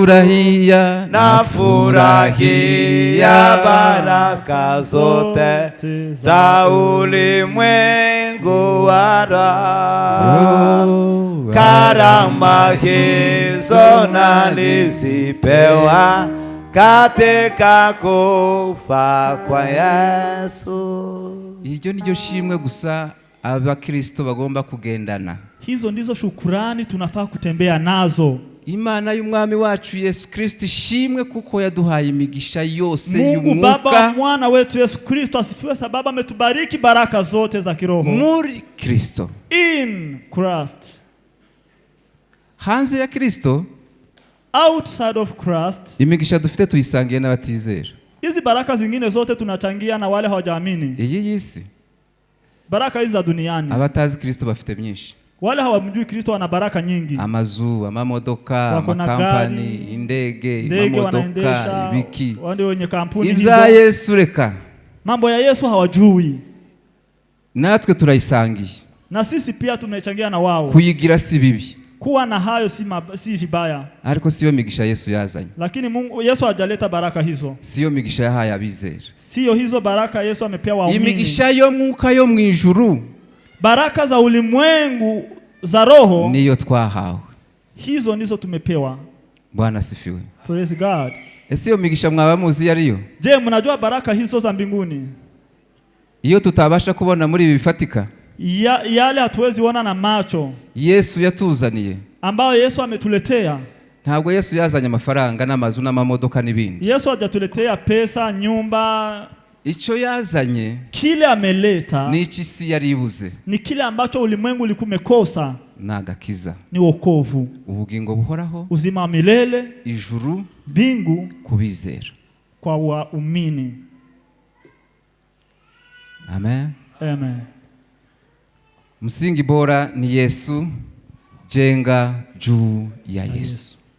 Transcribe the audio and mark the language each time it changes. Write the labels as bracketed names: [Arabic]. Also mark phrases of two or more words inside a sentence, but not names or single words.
[Swahili] Nafurahia baraka zote za ulimwengu wa roho. Karama hizo nalizipewa katika kufa kwa Yesu. [Rundi] Iryo niryo shimwe gusa abakristo bagomba kugendana. [Swahili] Hizo ndizo shukurani tunafaa kutembea nazo. [Rundi] Imana y'umwami wacu Yesu Kristo shimwe kuko yaduhaye imigisha yose y'umwuka. [Swahili] Mungu Baba mwana wetu Yesu Kristo asifiwe sababu ametubariki baraka zote za kiroho. [Rundi] Muri Kristo. [English] In Christ. [Rundi] Hanze ya Kristo. [English] Outside of Christ. [Rundi] Imigisha dufite tuyisangiye n'abatizera. [Swahili] Hizi baraka zingine zote tunachangia na wale hawajaamini. [Rundi] Iyi yisi. [Swahili] Baraka hizi za duniani. [Rundi] Abatazi Kristo bafite myinshi. [Swahili] Wale hawamjui Kristo wana baraka nyingi. [Rundi] Amazu, amamodoka, amakampani, indege, amamodoka, ibiki. [Swahili] Wande wenye kampuni hizo. [Rundi] Ibya Yesu reka. [Swahili] Mambo ya Yesu hawajui. [Rundi] Natwe turayisangiye. [Swahili] Na sisi pia tunachangia na wao. [Rundi] Kuyigira si bibi. [Swahili] Kuwa na hayo si vibaya. [Rundi] Ariko siyo migisha Yesu yazanye. [Swahili] Lakini Mungu Yesu hajaleta baraka hizo. [Rundi] Siyo migisha yahaye abizera. [Swahili] Siyo hizo baraka Yesu amepea waumini. [Rundi] Imigisha yo mwuka yo mwijuru. [Swahili] Baraka za ulimwengu za roho [Rundi] niyo twahawe. [Swahili] Hizo ndizo tumepewa. [Rundi] Bwana sifiwe. [English] Praise God. [Rundi] Iyo migisha mwaba muzi yariyo? [Swahili] Je, mnajua baraka hizo za mbinguni? [Rundi] Iyo tutabasha kubona muri ibi bifatika. [Swahili] Yale hatuwezi ona na macho. [Rundi] Yesu yatuzaniye. [Swahili] Ambao Yesu ametuletea. [Rundi] Ntabwo Yesu yazanye amafaranga n'amazu n'amamodoka n'ibindi. [Swahili] Yesu hajatuletea pesa, nyumba, [Rundi] icyo yazanye [Swahili] kile ameleta [Rundi] ni isi yari ibuze, [Swahili] ni kile ambacho ulimwengu ulikuwa umekosa, [Rundi] nagakiza, [Swahili] ni wokovu, [Rundi] ubugingo buhoraho, [Swahili] uzima wa milele, [Rundi] ijuru, [Swahili] mbingu [Rundi] kubizera. [Swahili] kwa waumini. [Rundi] Amen. [Swahili] Amen. Msingi bora ni Yesu, jenga juu ya Yesu.